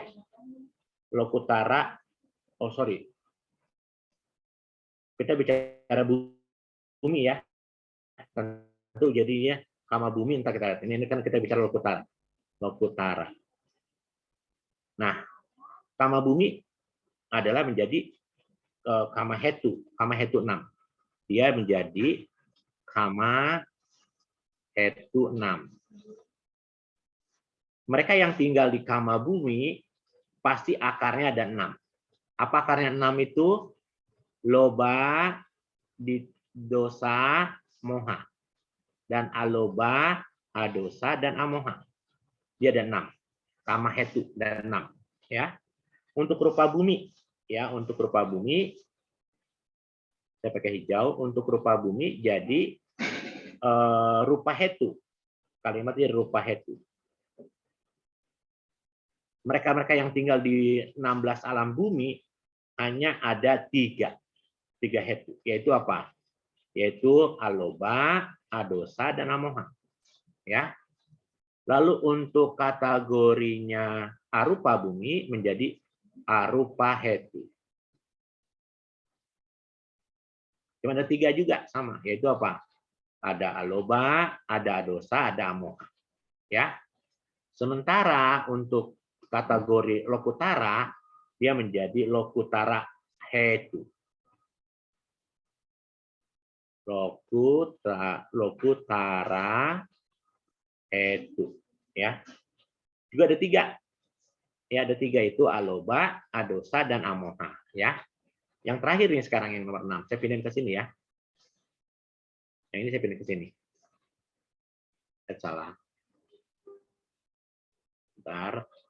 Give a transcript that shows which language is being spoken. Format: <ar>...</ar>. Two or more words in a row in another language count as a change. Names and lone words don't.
<id>Lokutara.</id> <en>Oh sorry.</en> <id>Kita bicara bumi ya. Tentu jadinya</id> <pi>kama bumi</pi> <id>entah kita lihat. Ini kan kita bicara lokutara. Lokutara. Nah,</id> <pi>kama bumi</pi> <id>adalah menjadi</id> <pi>kama hetu</pi> <id>6. Dia menjadi</id> <pi>kama hetu</pi> <id>6. Mereka yang tinggal di</id> <pi>kama bumi</pi> <id>pasti akarnya ada 6. Apa akarnya 6 itu?</id> <pi>Loba, dosa, moha.</pi> <id>Dan</id> <pi>aloba, adosa,</pi> <id>dan amoha. Dia ada 6.</id> <pi>Kama hetu</pi> <id>dan 6 ya. Untuk</id> <pi>rupa bumi</pi> <id>ya, untuk</id> <pi>rupa bumi</pi> <id>Saya pakai hijau. Untuk</id> <pi>rupa bumi</pi> <id>jadi</id> <pi>rupa hetu.</pi> <id>Kalimatnya</id> <pi>rupa hetu.</pi> <id>Mereka-mereka yang tinggal di 16 alam bumi hanya ada tiga hetu. Yaitu apa? Yaitu</id> <pi>aloba, adosa,</pi> <id>dan amoha. Ya. Lalu untuk kategorinya</id> <pi>arupa bumi</pi> <id>menjadi</id> <pi>arupa hetu.</pi> <id>Cuma ada tiga juga sama, yaitu apa? Ada aloba, ada adosa, ada amoha. Ya. Sementara untuk kategori lokutara dia menjadi</id> <pi>lokutara hetu. Lokutara hetu.</pi> <id>Ya. Juga ada tiga. Ya, ada tiga itu</id> <pi>aloba, adosa,</pi> <id>dan amoha. Ya. Yang terakhir nih sekarang yang nomor 6. Saya pindahin ke sini ya. Yang ini saya pindahin ke sini. Salah. Bentar.</id>